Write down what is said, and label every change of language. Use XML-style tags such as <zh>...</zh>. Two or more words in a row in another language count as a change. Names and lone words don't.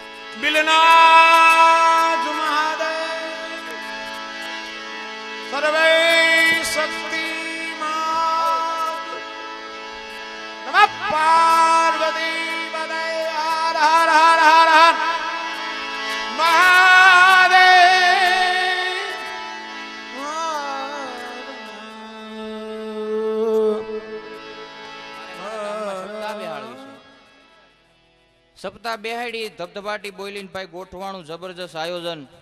<sa>बिलनाथ महादेव सर्वे शक्तिमान नमः पार्वती पते हर हर हर हर हर</sa> <gu>સપ્તાહ બેહાડી ધબધબાટી બોલીને ભાઈ ગોઠવાણું જબરજસ્ત આયોજન.</gu>